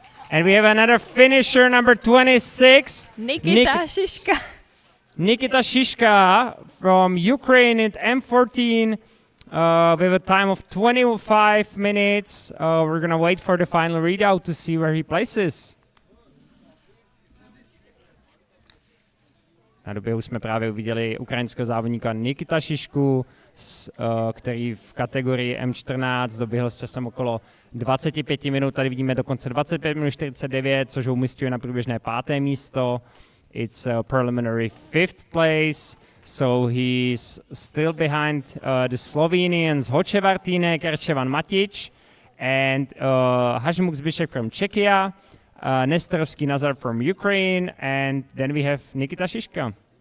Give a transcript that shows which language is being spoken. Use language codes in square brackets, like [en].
[en] And we have another finisher, number 26. Nikita Šiška. Nikita Shishka from Ukraine at M14 with a time of 25 minutes. We're going to wait for the final readout to see where he places. [cs] Na doběhu jsme právě uviděli ukrajinského závodníka Nikita Šišku, který v kategorii M14 doběhl s časem okolo 25 minut. Tady vidíme dokonce 25 minut 49, což ho umístuje na průběžné 5. místo. [en] It's a preliminary 5th place, so he's still behind the Slovenians Hoče Vartínek, Erčevan Matic, and Hažmuk Zbyšek from Czechia, Nestorovský Nazar from Ukraine, and then we have Nikita Šiška.